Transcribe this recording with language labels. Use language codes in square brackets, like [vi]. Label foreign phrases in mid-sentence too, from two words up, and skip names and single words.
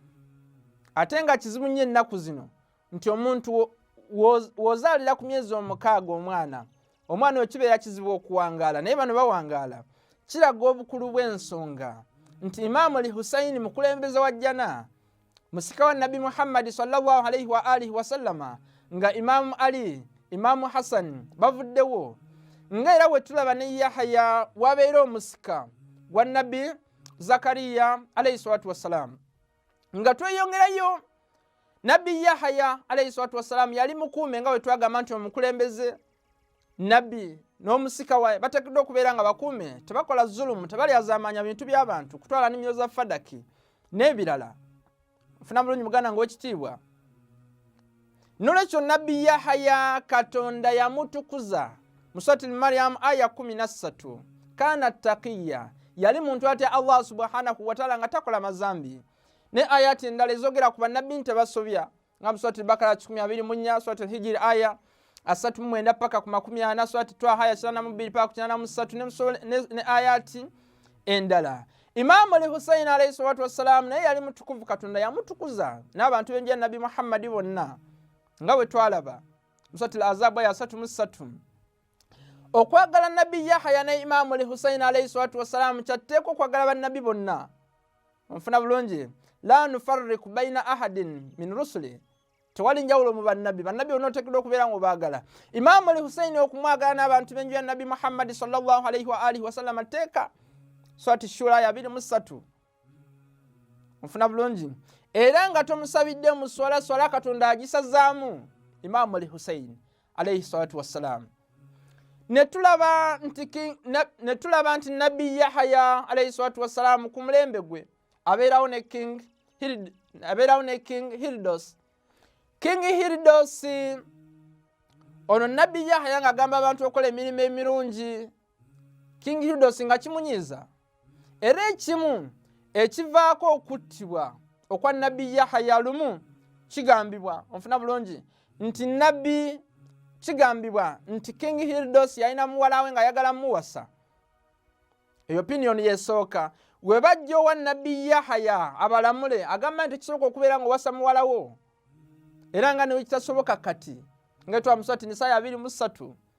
[lg] ate nga kizibu nnyo ennaku zino nti omuntu wozaalira ku myezi 6 omwana oyo kibeera kizibu okuwangaala naye bano bawangaala kiraga obukulu bw'ensonga nti Imamu Ali Hussein mukulembeze wa jjana musika wa Nabi Muhammad [ar] صلى الله عليه وآله وسلم [lg] nga Imamu Ali Imamu Hassan bavuddewo nga era wetulaba ne Yahya wabeera omusika wa Nabi Zakariya [ar] عليه الصلاة والسلام [lg] nga tweyongerayo Nabi Yahya [ar] عليه الصلاة والسلام [lg] yali mukuume nga wetwagamba nti omukulembeze Nabi n'omusika waye bateekeddwa okubeera nga bakuume tebakola zulumu tebalyazaamanya bintu by'abantu kutwala nnimiro za fadaki n'ebirala nfuna bulungi muganda ng'ekitiibwa n'olwekyo Nabi Yahya Katonda yamutukuza mu Suratul Maryam aya 13 [ar] كان تقيا [lg] yali muntu atya Allah [ar] سبحانه وتعالى [lg] nga takola mazambi ne ayati endala ezogera ku bannabbi nti tebasobya nga mu Suratul Bakara 24 Suratul Hijr aya 39 paka ku 40 Suratul Twaha aya 92 paka ku 93 ne ayati endala. Imamu Ali Hussein [ar] عليه الصلاة والسلام [lg] naye yali mutukuvu Katonda yamutukuza n'abantu b'enjira Nabi Muhammad bonna nga bwe twalaba mu Suratul Ahzab aya 33 okwagala Nabi Yahya ne Imamu Ali Hussein [ar] عليه الصلاة والسلام [lg] kyatteeka okwagala bannabbi bonna onfuna bulungi [ar] لا نفرق بين أحد من رسله [lg] tewali njawulo mu bannabbi bonna oteekeddwa okubeera ng'obaagala Imamu Ali Hussein okumwagala n'abantu b'enjira Nabi Muhammad [ar] صلى الله عليه وآله وسلم [lg] teeka Surati Shura ya 23 onfuna bulungi era nga tomusabidde mu swala Katonda agisazaamu Imamu Ali Hussein [ar] عليه الصلاة والسلام [lg] netulaba nti Nabi Yahya [ar] عليه الصلاة والسلام [lg] ku mulembe gwe abeerawo ne King Hildos. King Hildos ono Nabi Yahya nga agamba abantu okola emirimu emirungi King Hildos nga kimunyiiza era ekimu ekivaako okuttibwa okwa Nabi Yahya lumu kigambibwa onfuna bulungi nti Nabi kigambibwa nti King Hildos yalina muwala we nga ayagala muwasa eyo opinion yesooka we bajja owa Nabi Yahya abalamule agamba nti kisoboka okubeera ng'owasa muwala wo era nga ne kitasoboka kati nga etwa mu Surati Nisa 23